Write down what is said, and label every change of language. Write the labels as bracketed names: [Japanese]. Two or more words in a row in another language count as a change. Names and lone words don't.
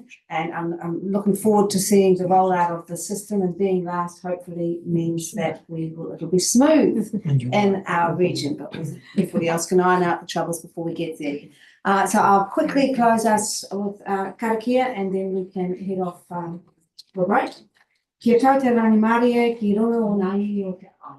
[English] And I'm looking forward to seeing the rollout of the system, and being last hopefully means that it'll be smooth in our region, but everybody else can iron out the troubles before we get there. So I'll quickly close us with karakia, and then we can head off. Right. [Māori] Kia tau te rangi Māori e, ki runga o ngā iwi o te